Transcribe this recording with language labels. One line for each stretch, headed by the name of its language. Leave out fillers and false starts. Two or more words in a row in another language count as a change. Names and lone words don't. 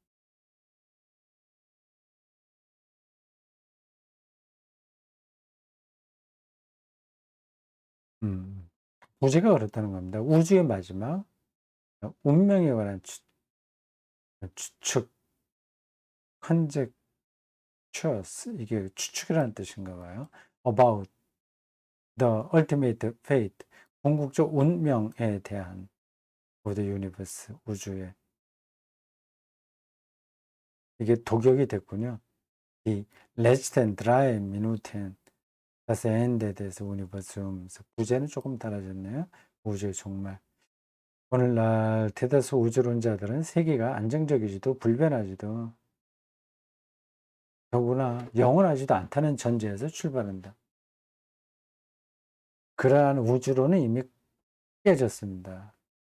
Korean: 부제가 그렇다는 겁니다. 우주의 마지막 운명에 관한 추측, conjectures, 이게 추측이라는 뜻인가 봐요.
English: About the ultimate fate,
Korean: 궁극적 운명에 대한
English: for the universe,
Korean: 우주의. 이게 독역이 됐군요.
German: 이 letzten drei Minuten das Ende des Universums.
Korean: 부제는 조금 달라졌네요. 우주의 종말. 오늘날 대다수 우주론자들은 세계가 안정적이지도 불변하지도 더구나 영원하지도 않다는 전제에서 출발한다. 그러한 우주론은 이미 깨졌습니다.